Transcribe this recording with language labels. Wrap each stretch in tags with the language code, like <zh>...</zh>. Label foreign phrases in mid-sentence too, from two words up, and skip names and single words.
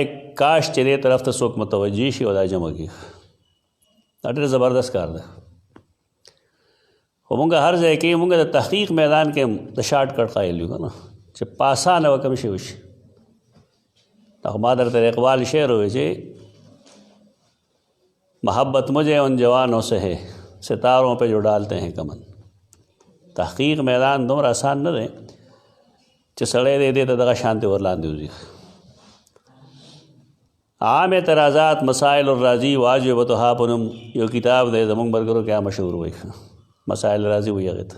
<ps>کاش چې دې طرف ته څوک متوجه شي او دا جمع کړي. دا ډېر زبردست کار دی. خو مونږ هر ځای کې مونږ د تحقیق میدان کې د شارټ کټ قایل یو که نه چې په اسانه به کوم شی وشي. دا خو ما درته اقبال شعر وایي چې</ps> <ur>محبت مجھے ان جوانوں سے ہے ستاروں پہ جو ڈالتے ہیں کمن.</ur> <ps>تحقیق میدان دومره آسان نه دی چې سړی دې ته دغه شانتې ورلاندې وځي. عام اعتراضات مسائل الرازی واجبتها په نوم یو کتاب دی زمونږ ملګرو کې مشهور وایي، مسائل راضي وایي هغې ته.</ps>